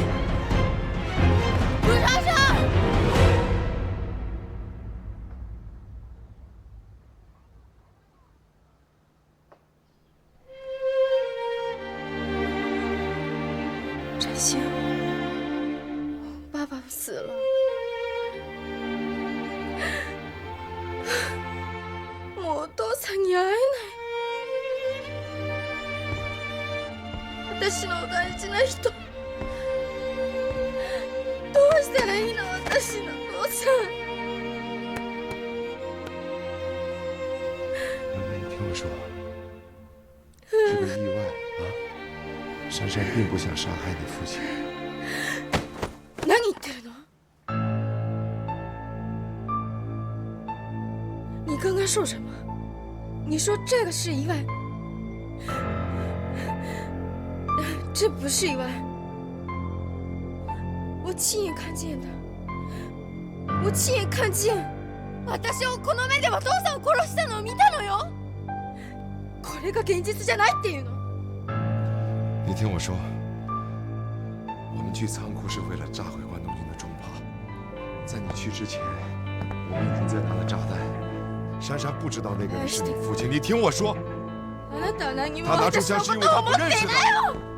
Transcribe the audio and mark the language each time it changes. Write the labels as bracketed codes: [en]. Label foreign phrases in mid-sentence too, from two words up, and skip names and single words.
[zh] 葛莎莎。真心，爸爸死了。 [ja] もうお父さんに会えない。私の大事な人、どうしたらいいの？私の父さん。 [zh] 妹妹，你听我说，是个意外啊！珊珊并不想杀害你父亲。 [ja] 何言ってるの？ [zh] 你刚刚说什么？你说这个是意外？这不是意外，我亲眼看见的，我亲眼看见。 [ja] 私をこの目でお父さんを殺したのを見たのよ。これが現実じゃないっていうの？ [zh] 你听我说，我们去仓库是为了炸毁关东军的重炮。在你去之前，我们已经在拿了炸弹。珊珊不知道那个人是你父亲，你听我说。他拿出枪是因为他不认识他。